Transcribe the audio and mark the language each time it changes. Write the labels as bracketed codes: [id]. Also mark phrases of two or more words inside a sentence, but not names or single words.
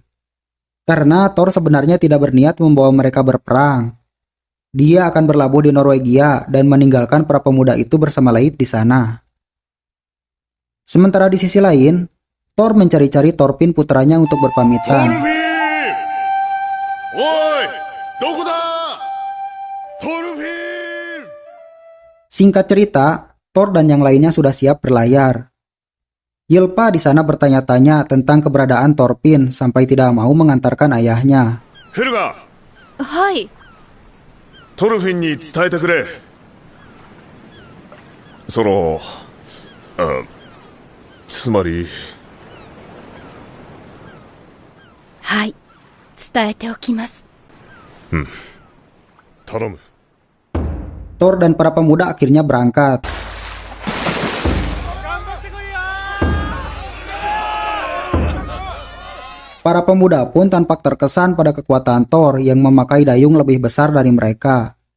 [id] Karena Thor sebenarnya tidak berniat membawa mereka berperang. Dia akan berlabuh di Norwegia dan meninggalkan para pemuda itu bersama Leif di sana. Sementara di sisi lain, Thor mencari-cari Thorfinn putranya untuk berpamitan. [ja] おい、どこだ。トルフィン。 [id] Singkat cerita, Thor dan yang lainnya sudah siap berlayar. Ylpa di sana bertanya-tanya tentang keberadaan Thorfinn sampai tidak mau mengantarkan ayahnya. [ja] ヘルガ、はい。トルフィンに伝えてくれ。つまり。はい。伝えておきます。頼む。 [id] Thor dan para pemuda akhirnya berangkat. Para pemuda pun tampak terkesan pada kekuatan Thor yang memakai dayung lebih besar dari mereka.